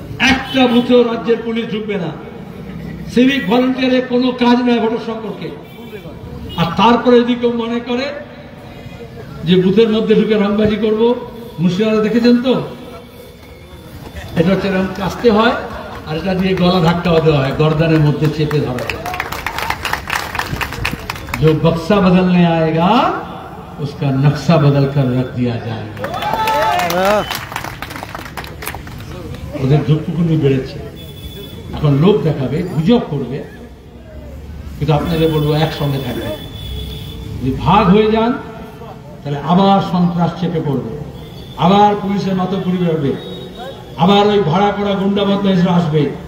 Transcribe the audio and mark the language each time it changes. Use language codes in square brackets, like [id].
[bn] একটা বুথেও রাজ্যের পুলিশ ঢুকবে না। সিভিক ভলেন্টিয়ারের কোনো কাজ নয় ভোটের সম্পর্কে। আর তারপরে যদি কেউ মনে করে যে বুথের মধ্যে ঢুকে রংবাজি করব, মুর্শিদাবাদে দেখেছেন তো, এটা হচ্ছে এরকম কাস্তে হয়, আর এটা দিয়ে গলা ধাক্কাও দেওয়া হয়, গর্দানের মধ্যে চেপে ধরা যায়। [hi] जो बक्सा बदलने आएगा उसका नक्शा बदल कर रख दिया जाएगा। [bn] ওদের ঝুঁকুনি বেড়েছে, এখন লোক দেখাবে, গুজব করবে, কিন্তু আপনাদের বলবো একসঙ্গে থাকবে। যদি ভাগ হয়ে যান তাহলে আবার সন্ত্রাস চেপে পড়বে, আবার পুলিশের মাতব্বরি বেরোবে, আবার ওই ভাড়া করা গুন্ডা বদমাইশরা আসবে।